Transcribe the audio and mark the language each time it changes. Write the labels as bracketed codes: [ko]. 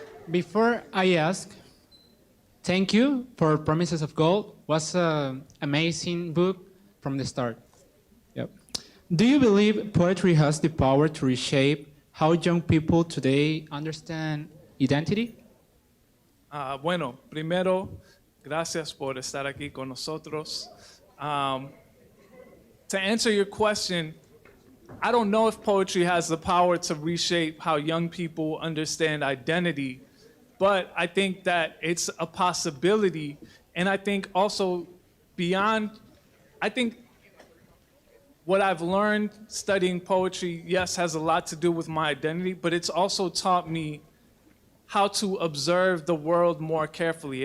[en] Before I ask, thank you for Promises of Gold. It was an amazing book from the start. Yep. Do you believe poetry has the power to reshape how young people today understand identity? [es] Bueno, primero, gracias por estar aquí con nosotros. [en] To answer your question, I don't know if poetry has the power to reshape how young people understand identity, but I think that it's a possibility. And I think also I think what I've learned studying poetry, yes, has a lot to do with my identity, but it's also taught me how to observe the world more carefully.